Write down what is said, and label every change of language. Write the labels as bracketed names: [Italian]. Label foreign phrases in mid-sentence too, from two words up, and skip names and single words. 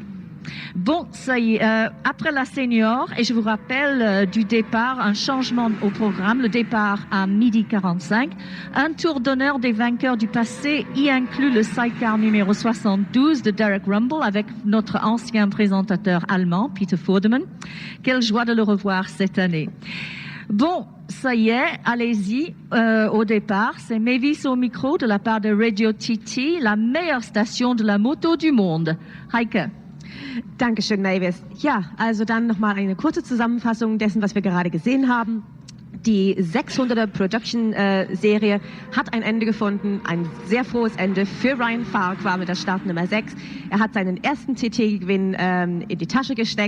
[French] Bon, ça y est, après la senior, et je vous rappelle du départ, un changement au programme, le départ à 12h45, un tour d'honneur des vainqueurs du passé, y inclut le sidecar numéro 72 de Derek Rumble avec notre ancien présentateur allemand, Peter Podium. Quelle joie de le revoir cette année. Bon, ça y est, allez-y au départ. C'est Mavis au micro de la part de Radio TT, la meilleure station de la moto du monde. Heike. [German] Dankeschön, Mavis. Ja, also dann nochmal eine kurze Zusammenfassung dessen, was wir gerade gesehen haben. Die 600er Production-Serie hat ein Ende gefunden, ein sehr frohes Ende für Ryan Farquhar mit der Startnummer 6. Er hat seinen ersten TT-Gewinn in die Tasche gesteckt.